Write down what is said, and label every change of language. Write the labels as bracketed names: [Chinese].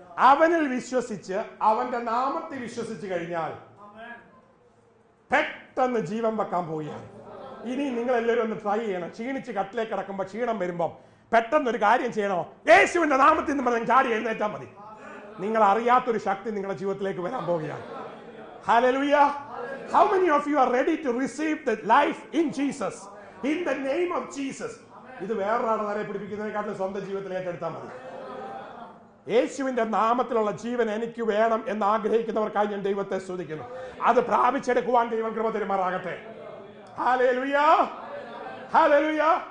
[Malayalam] അവനിൽ വിശ്വസിച്ച്, അവന്റെ നാമത്തിൽ വിശ്വസിച്ച് കഴിഞ്ഞാൽ പെട്ടെന്ന് ജീവൻ വെക്കാൻ പോവുകയാണ്. ഇനി നിങ്ങൾ എല്ലാവരും ഒന്ന് ട്രൈ ചെയ്യണം. ക്ഷീണിച്ച് കട്ടിലേക്ക് കിടക്കുമ്പോൾ ക്ഷീണം വരുമ്പോൾ പെട്ടെന്നൊരു കാര്യം ചെയ്യണോ, യേശുവിന്റെ നാമത്തിൽ നിന്ന് പറഞ്ഞ് ചാടി എഴുന്നേറ്റാൽ മതി. നിങ്ങൾ അറിയാത്തൊരു ശക്തി നിങ്ങളുടെ ജീവിതത്തിലേക്ക് വരാൻ പോവുകയാണ്. [English] Hallelujah. How many of you are ready to receive the life in Jesus? In the name of Jesus. [Malayalam] ഇത് വേറൊരാളെ നേരെ പിടിപ്പിക്കുന്നതിനെക്കാട്ടിലും സ്വന്തം ജീവിതത്തിൽ ഏറ്റെടുത്താൽ മതി. യേശുവിന്റെ നാമത്തിലുള്ള ജീവൻ എനിക്ക് വേണം എന്ന് ആഗ്രഹിക്കുന്നവർക്കായി ഞാൻ ദൈവത്തെ സ്തുതിക്കുന്നു. അത് പ്രാപിച്ചെടുക്കുവാൻ ദൈവം കൃപ തരുമാറാകട്ടെ. Hallelujah, hallelujah.